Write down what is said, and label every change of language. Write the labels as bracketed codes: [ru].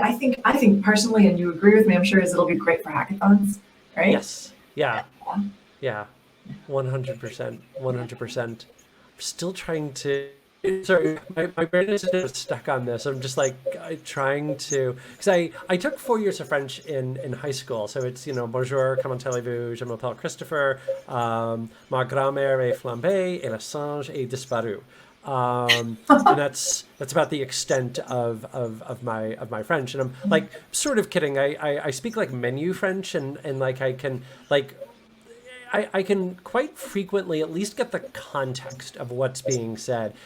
[en] I think personally, and you agree with me, I'm sure, it'll be great for hackathons, right? Yes. Yeah. 100%. 100%. I'm still trying to. Sorry, my brain is just stuck on this. I'm just like trying to, because I took 4 years of French in high school. So it's, [fr] bonjour, comment allez-vous, je m'appelle Christopher, ma grand-mère est flambée, et le singe est disparu. [en] And that's about the extent of my French. And I'm like sort of kidding. I speak like menu French, and like I can like. I can quite frequently at least get the context of what's being said.